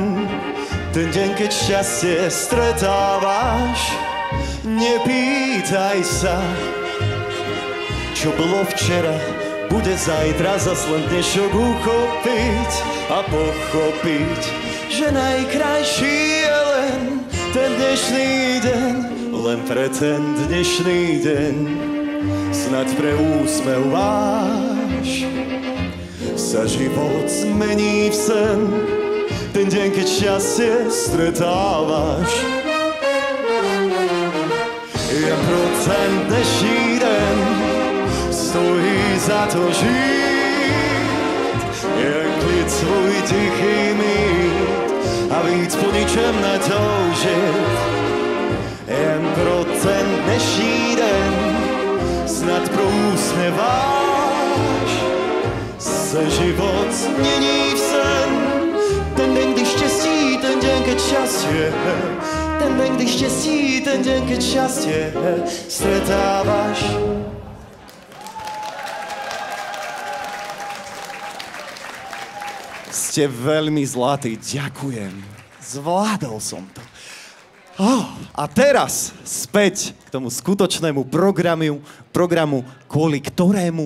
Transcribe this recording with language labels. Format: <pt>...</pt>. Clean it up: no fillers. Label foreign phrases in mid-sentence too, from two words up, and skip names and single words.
<sk>Ten deň, keď šťastie stretávaš, nepýtaj sa, čo bolo včera, bude zajtra, zas len dnešok uchopiť a pochopiť, že najkrajší je len ten dnešný deň, len pre ten dnešný deň, snad pre úsmev váš sa život zmení v sen. Ten deň, keď šťastie stretávaš,</sk> <cs>jen pro ten dnešní den stojí za to žít. Jen klid svůj tichý mít a víc po ničem netoužit. Jen pro ten dnešní den snad pro úsměv váš se život změní v sen. Ten den, kdy štěstí, ten den,</cs> <sk>keď šťastie.</sk> <cs>Ten den, kdy štěstí, ten den,</cs> <sk>keď šťastie stretávaš. Ste veľmi zlatí, ďakujem. Zvládol som to. A teraz späť k tomu skutočnému programu, kvôli ktorému ste tu.</sk>